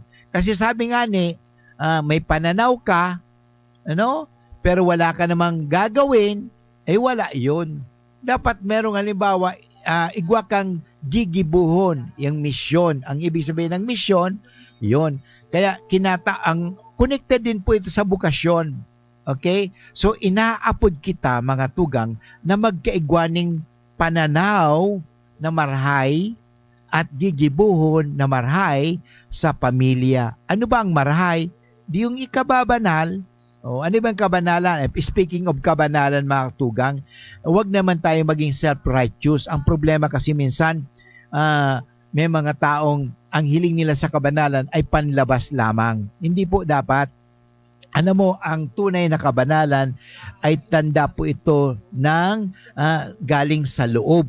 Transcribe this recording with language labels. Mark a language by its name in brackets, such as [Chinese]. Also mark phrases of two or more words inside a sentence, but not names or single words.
[Filipino] Kasi sabi nga may pananaw ka, pero wala ka namang gagawin, wala yun. Dapat merong halimbawa, [Bikol] igwa kang gigibuhon [Filipino] yung misyon. Ang ibig sabihin ng misyon, yun. Kaya ang connected din po ito sa bukasyon. Okay? So, [Bikol] inaapod kita, mga tugang, na magkaigwaning pananaw na marhay at gigibuhon na marhay sa pamilya. [Filipino] Ano ba ang marhay? Di yung ikababanal. Ano ba ang kabanalan? [English] Speaking of [Filipino] kabanalan, mga tugang, huwag naman tayo maging self-righteous. Ang problema kasi minsan, may mga taong ang hiling nila sa kabanalan ay panlabas lamang. Hindi po dapat. Mo, ang tunay na kabanalan ay tanda po ito ng galing sa loob.